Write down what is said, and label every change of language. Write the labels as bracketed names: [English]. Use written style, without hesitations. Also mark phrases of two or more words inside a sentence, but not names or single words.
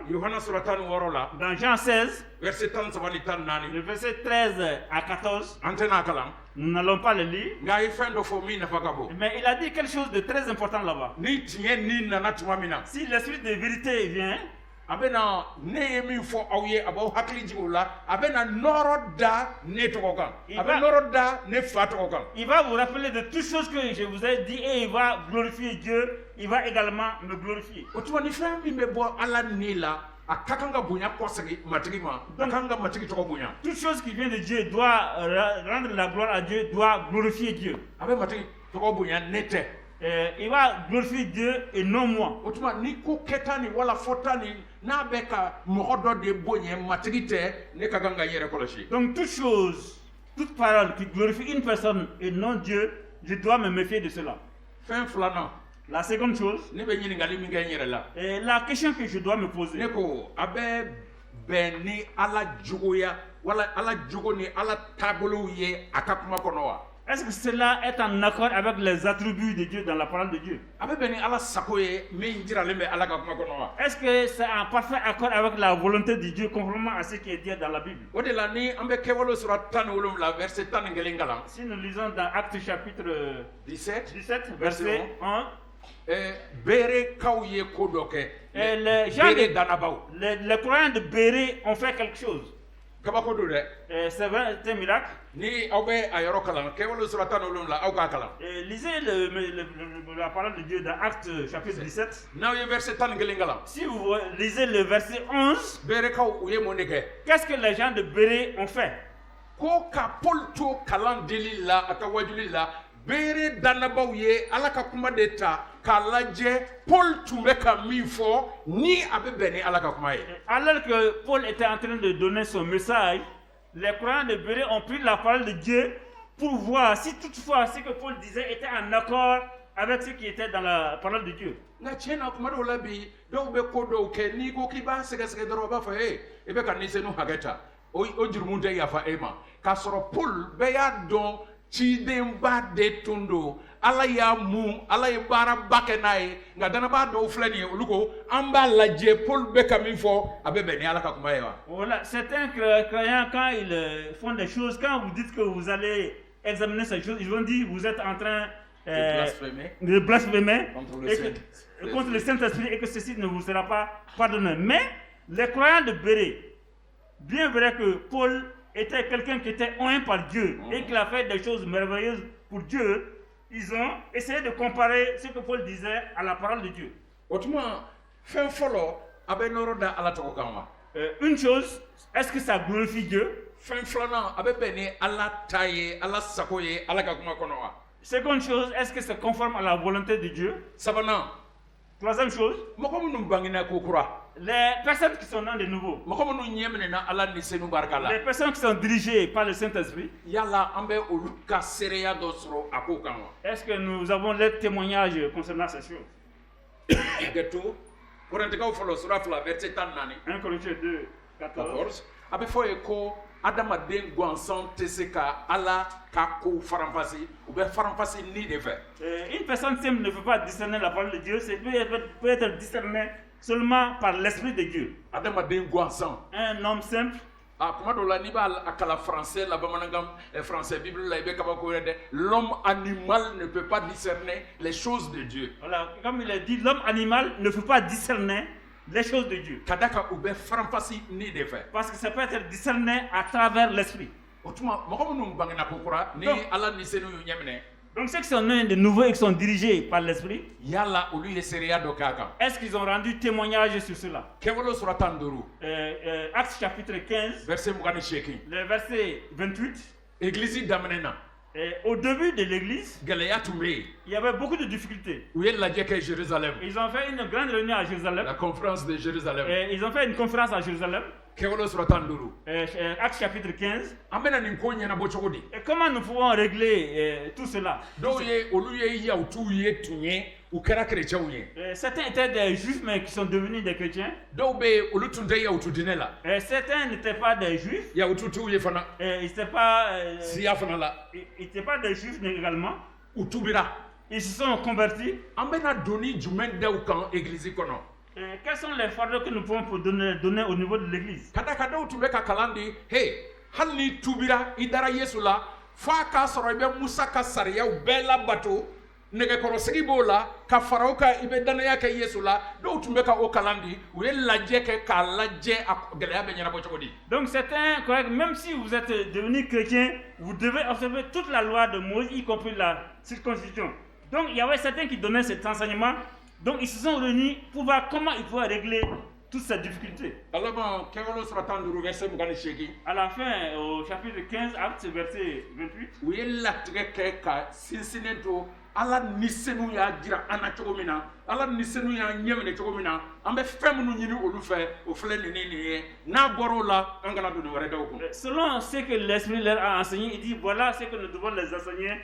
[Bambara] Yohana sura 16 la [French] dans Jean 16, [Bambara] verset 37 ni 14 [French] le verset 13 à 14, [Bambara] an tɛna kalan [French] nous n'allons pas le lire, [Bambara] nka a ye fɛn dɔ fɔ min nafa ka bon. [French] mais il a dit quelque chose de très important là-bas. [Bambara] Ni tiɲɛ ni nana tuma min na [French] Si l'Esprit de vérité vient, [Bambara] a bɛ na ne ye min fɔ aw ye a b'aw hakili jigin o la a bɛ na nɔrɔ da ne tɔgɔ kan a bɛ nɔrɔ da ne fa tɔgɔ kan. [French] il va vous rappeler de toutes choses que je vous ai dit et il va glorifier Dieu, il va également me glorifier. [Bambara] O tuma ni fɛn min bɛ bɔ ala ni la a ka kan ka bonya kɔsegi matigi ma a ka kan ka matigi tɔgɔ bonya. [French] Toute chose qui vient de Dieu doit rendre la gloire à Dieu, doit glorifier Dieu. [Bambara] A bɛ matigi tɔgɔ bonya ne tɛ. [French] Il va glorifier Dieu et non moi. [Bambara] O tuma ni ko kɛta ni wala fɔta ni n'a bɛ ka mɔgɔ dɔ de bonya matigi tɛ ne ka kan ka yɛrɛ kɔlɔsi. [French] Donc toute chose, toute parole qui glorifie une personne et non Dieu, je dois me méfier de cela. [Bambara] Fɛn filanan [French] La seconde chose, [Bambara] ne bɛ ɲininkali min kɛ n yɛrɛ la. [French] la question que je dois me poser. [Bambara] Ne ko a bɛ bɛn ni ala jogoya wala ala jogo ni ala taabolow ye a ka kuma kɔnɔ wa. [French] Est-ce que cela est en accord avec les attributs de Dieu dans la parole de Dieu? [Bambara] A bɛ bɛn ni ala sago ye min jiralen bɛ ala ka kuma kɔnɔ wa. [French] Est-ce que c'est en parfait accord avec la volonté de Dieu conformément à ce qui est dit dans la Bible? [Bambara] O de la ni an bɛ kɛwale sura 17 verset 11 kalan. [French] Si nous lisons dans Actes chapitre 17 verset 1, [Bambara] beerekaw ye ko dɔ kɛ. [French] les gens [Bambara] beere dannabaw. [French] les croyants de Bérée ont fait quelque chose. [Bambara] kabako don dɛ. [French] C'est un miracle. [Bambara] Ni aw bɛ a yɔrɔ kalan kɛwale sura 17 aw k'a kalan. [French] Lisez la parole de Dieu dans Actes chapitre 17. [Bambara] n'aw ye verset 11 kalan. [French] Si vous lisez le verset 11, [Bambara] beerekaw u ye mun de kɛ. [French] qu'est-ce que les gens de Bérée ont fait? [Bambara] Ko ka Paul to kalan dili la a ka wajuli la beere dannabaw ye ala ka kuma de ta k'a lajɛ Paul tun bɛ ka min fɔ ni a bɛ bɛn ni ala ka kuma ye. [French] Alors que Paul était en train de donner son message, les croyants de Bérée ont pris la parole de Dieu pour voir si toutefois ce que Paul disait était en accord avec ce qui était dans la parole de Dieu. [Bambara] Nka tiɲɛ na kuma dɔw la bi dɔw bɛ ko dɔw kɛ n'i ko k'i b'a sɛgɛsɛgɛ dɔrɔn o b'a fɔ i bɛ ka nisɛnu hakɛ ta o jurumu tɛ yafa e ma k'a sɔrɔ Paul bɛɛ y'a dɔn cidenba de tun don ala y'a mun ala ye baaraba kɛ n'a ye nka dannabaa dɔw filɛ nin ye olu ko an b'a lajɛ Paul bɛ ka min fɔ a bɛ bɛn ni ala ka kuma ye wa. [French] Voilà, certains croyants quand ils font des choses, quand vous dites que vous allez examiner ces choses, ils vont dire vous êtes en train de blasphémer contre le Saint-Esprit et que ceci ne vous sera pas pardonné. Mais les croyants de Bérée, bien vrai que Paul était quelqu'un qui était oint par Dieu et qui a fait des choses merveilleuses pour Dieu, ils ont essayé de comparer ce que Paul disait à la parole de Dieu. [Bambara] O tuma fɛn fɔlɔ a bɛ nɔrɔ da ala tɔgɔ kan wa. [French] Une chose, est-ce que ça glorifie Dieu? [Bambara] Fɛn filanan a bɛ bɛn ni ala ta ye ala sago ye ala ka kuma kɔnɔ wa. [French] Seconde chose, est-ce que c'est conforme à la volonté de Dieu? [Bambara] Sabanan. [French] Troisième chose, [Bambara] mɔgɔ minnu bangena ko kura. [French] les personnes qui sont nées de nouveau, [Bambara] mɔgɔ minnu ɲɛ minɛna ala ni senu barika la. [French] les personnes qui sont dirigées par le Saint-Esprit, [Bambara] yala an bɛ olu ka seereya dɔ sɔrɔ a ko kan wa. [French] est-ce que nous avons les témoignages concernant ces choses? [Bambara] Gɛto Korintikaw fɔlɔ sura 2 verset 14. [French] 1 Corinthiens 2, 14. [Bambara] A bɛ fɔ ye ko adamaden gansan tɛ se ka ala ka kow faranfasi u bɛ faranfasi ni de fɛ. [French] Une personne simple ne peut pas discerner la parole de Dieu, c'est peut être discerné seulement par l'Esprit de Dieu. [Bambara] Adamaden gansan. [French] Un homme simple, [Bambara] a kuma dɔw la n'i b'a kalan français la bamanankan français bible la i bɛ kabako yɛrɛ dɛ [French] l'homme animal ne peut pas discerner les choses de Dieu. voilà, comme il est dit, l'homme animal ne peut pas discerner les choses de Dieu. [Bambara] Ka da kan u bɛ faranfasi ni de fɛ. [French] Parce que ça peut être discerné à travers l'Esprit. [Bambara] O tuma mɔgɔ minnu bangena ko kura ni ala ni senu y'u ɲɛ minɛ. [French] Donc ceux qui sont nés de nouveau et qui sont dirigés par l'Esprit, [Bambara] yala olu ye seereya dɔ k'a kan. [French] est-ce qu'ils ont rendu témoignage sur cela? [Bambara] Kɛwale sura 15. [French] Actes chapitre 15, verset 28. le verset 28. [Bambara] Église daminɛ na. [French] Au début de l'église, [Bambara] gɛlɛya tun bɛ yen. [French] il y avait beaucoup de difficultés. [Bambara] U ye lajɛ kɛ Jérusalem. [French] Ils ont fait une grande réunion à Jérusalem. La conférence de Jérusalem. Ils ont fait une conférence à Jérusalem. [Bambara] Kɛwale sura 15. [French] Actes chapitre 15. [Bambara] An bɛna nin ko ɲɛnabɔ cogo di. [French] Et comment nous pouvons régler tout cela? [Bambara] Dɔw ye olu ye yahutuw ye tun ye u kɛra chrétiens ye. [French] Certains étaient des juifs mais qui sont devenus des chrétiens. [Bambara] Dɔw bɛ yen olu tun tɛ yahutu diinɛ la. [French] Certains n'étaient pas des juifs. [Bambara] Yahututiw ye fana. [French] Ils n'étaient pas [Bambara] siya fana la. [French] ils n'étaient pas des juifs également. [Bambara] u tubira [French] Ils se sont convertis. [Bambara] an bɛna doni jumɛn da u kan église kɔnɔ [French] Et quels sont les fardeaux que nous pouvons donner au niveau de l'église? [Bambara] ka da ka dɔw tun bɛ ka kalan di he hali ni tubira i dara yesu la f'a k'a sɔrɔ i bɛ musa ka sariyaw bɛɛ labato nɛgɛkɔrɔsigi b'o la ka fara o kan i bɛ danaya kɛ yesu la dɔw tun bɛ ka o kalan di u ye lajɛ kɛ k'a lajɛ a gɛlɛya bɛ ɲɛnabɔ cogo di [French] Donc c'est un correct, même si vous êtes devenu chrétien, vous devez observer toute la loi de Moïse, y compris la circoncision. Donc il y avait certains qui donnaient cet enseignement, donc ils se sont réunis pour voir comment ils pouvaient régler toutes ces difficultés. [Bambara] alama kɛwalo sɔrɔ tan duuru verset mugan ni seegin [French] À la fin, au chapitre 15, acte verset 28, [Bambara] u ye latigɛ kɛ ka sinsinnen to ala ni senu y'a jira an na cogo min na ala ni senu y'a ɲɛ minɛ cogo min na an bɛ fɛn minnu ɲini olu fɛ o filɛ nin ye n'a bɔra o la an kana doni wɛrɛ da o kun [French] selon ce que l'Esprit leur a enseigné, il dit voilà ce que nous devons les enseigner.